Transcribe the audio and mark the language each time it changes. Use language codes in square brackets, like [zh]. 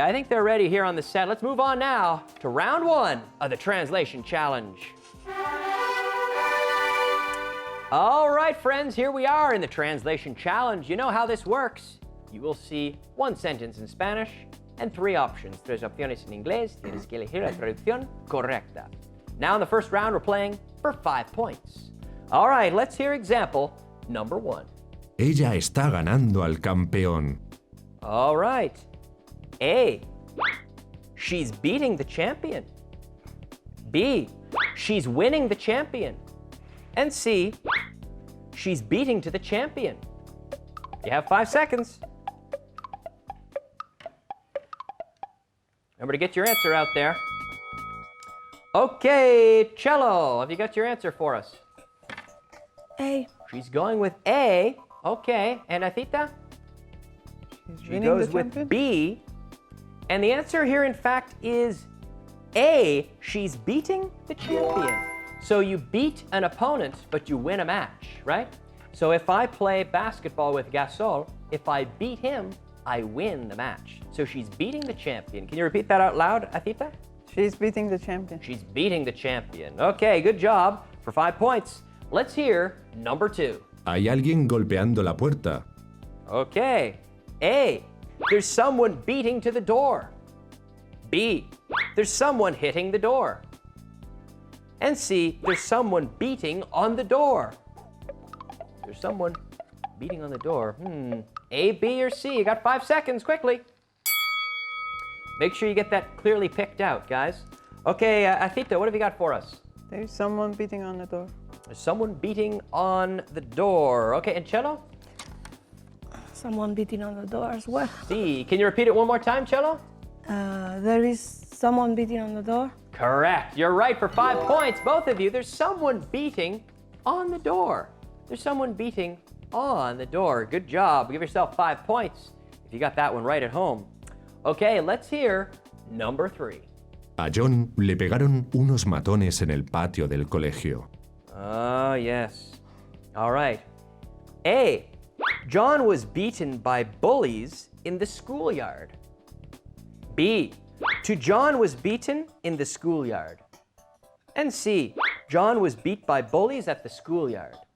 [en] I think they're ready here on the set. Let's move on now to round one of the translation challenge. All right, friends, here we are in the translation challenge. You know how this works. You will see one sentence in Spanish and three options. [es] Tres opciones en inglés. Tienes que elegir la traducción correcta. [en] Now in the first round, we're playing for 5 points. All right, let's hear example number 1. [es] Ella está ganando al campeón. [en] All right. A, she's beating the champion. B, she's winning the champion. And C, she's beating to the champion. You have 5 seconds. Remember to get your answer out there. Okay, Cello, have you got your answer for us? A. She's going with A. Okay, and Afita? She goes with B. And the answer here, in fact, is A. She's beating the champion. So you beat an opponent, but you win a match, right? So if I play basketball with Gasol, if I beat him, I win the match. So she's beating the champion. Can you repeat that out loud, Afita? She's beating the champion. She's beating the champion. Okay, good job for 5 points. Let's hear number 2. [es] Hay alguien golpeando la puerta. [en] Okay. A, there's someone beating to the door. B, there's someone hitting the door. And C, there's someone beating on the door. There's someone beating on the door. A, B, or C? You got 5 seconds, quickly. Make sure you get that clearly picked out, guys. Okay, Afita, what have you got for us? There's someone beating on the door. There's someone beating on the door. Okay, and Cello? Someone beating on the door as well. C. Can you repeat it one more time, Cello? There is someone beating on the door. Correct. You're right for 5 points, both of you. There's someone beating on the door. There's someone beating on the door. Good job. Give yourself 5 points if you got that one right at home. Okay, let's hear number 3. [es] A John le pegaron unos matones en el patio del colegio. [en] Oh, yes. All right. A, John was beaten by bullies in the schoolyard. B, John was beaten in the schoolyard. And C, John was beat by bullies at the schoolyard.